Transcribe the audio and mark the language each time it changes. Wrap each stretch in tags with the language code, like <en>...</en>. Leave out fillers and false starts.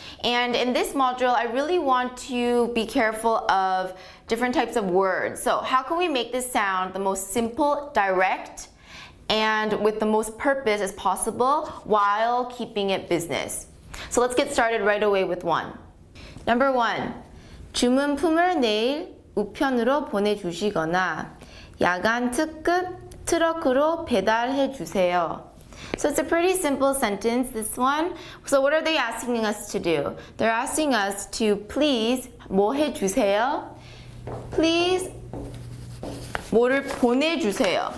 <en>And in this module, I really want to be careful of different types of words. So how can we make this sound the most simple, direct, and with the most purpose as possible while keeping it business? So let's get started right away with one. Number 1.</en> <ko>주문품을 내일 우편으로 보내주시거나 야간 특급 트럭으로 배달해 주세요.</ko> <en>So it's a pretty simple sentence, this one. So what are they asking us to do? They're asking us to please</en> <ko>뭐 해주세요?</ko> <en>Please</en> <ko>뭐를 보내주세요.</ko>